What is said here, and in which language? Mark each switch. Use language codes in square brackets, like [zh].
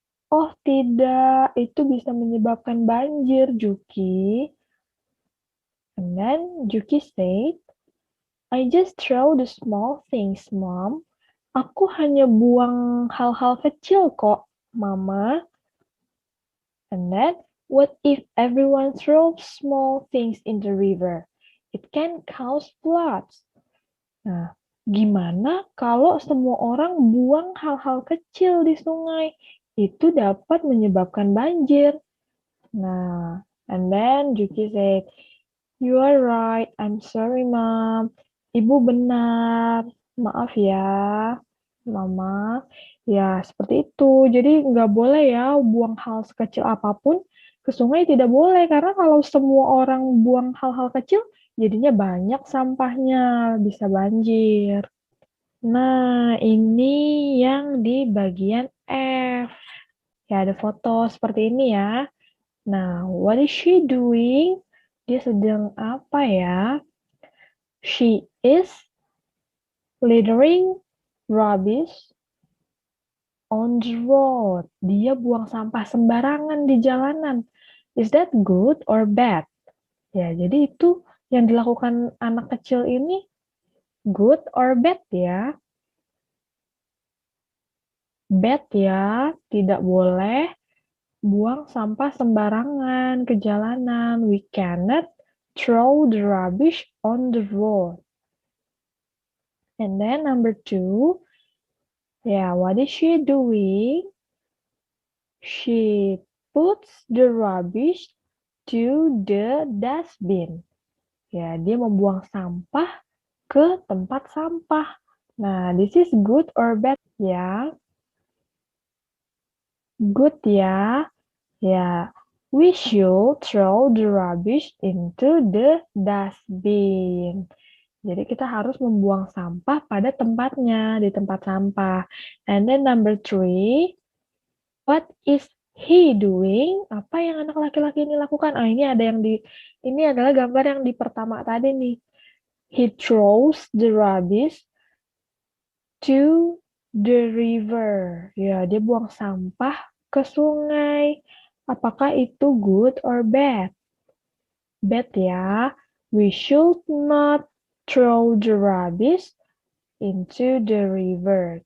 [id] Oh tidak, itu bisa menyebabkan banjir, Juki. [en] And then Juki said, I just throw the small things, Mom. [id] Aku hanya buang hal-hal kecil kok, Mama. [en] And then, what if everyone throws small things in the river? It can cause floods. [id] Nah, gimana kalau semua orang buang hal-hal kecil di sungai? Itu dapat menyebabkan banjir. [en] Nah, and then Juki said, you are right, I'm sorry, Mom. [id] Ibu benar. Maaf ya, Mama. Ya, seperti itu. Jadi nggak boleh ya buang hal sekecil apapun ke sungai, tidak boleh. Karena kalau semua orang buang hal-hal kecil, jadinya banyak sampahnya, bisa banjir. Nah, ini yang di bagian F. Ya, ada foto seperti ini ya. Nah, [en] what is she doing? [id] Dia sedang apa ya? [en] She is littering rubbish on the road. [id] Dia buang sampah sembarangan di jalanan. [en] Is that good or bad? [id] Ya, jadi itu yang dilakukan anak kecil ini [en] Good or bad ya? [id] Bad ya, tidak boleh buang sampah sembarangan ke jalanan. [en] We cannot throw the rubbish on the road. And then number 2, what is she doing? She puts the rubbish to the dustbin. [id] Ya, dia membuang sampah ke tempat sampah. [en] Nah, this is good or bad ya? Good ya. Ya, we should throw the rubbish into the dustbin. [id] Jadi kita harus membuang sampah pada tempatnya, di tempat sampah. [en] And then number 3, what is he doing? [id] Apa yang anak laki-laki ini lakukan? Ini adalah gambar yang di pertama tadi nih. [en] He throws the rubbish to the river. [id] Ya, dia buang sampah ke sungai. Apakah itu [en] good or bad? [id] Bad ya. [en] We should not throw the rubbish into the river.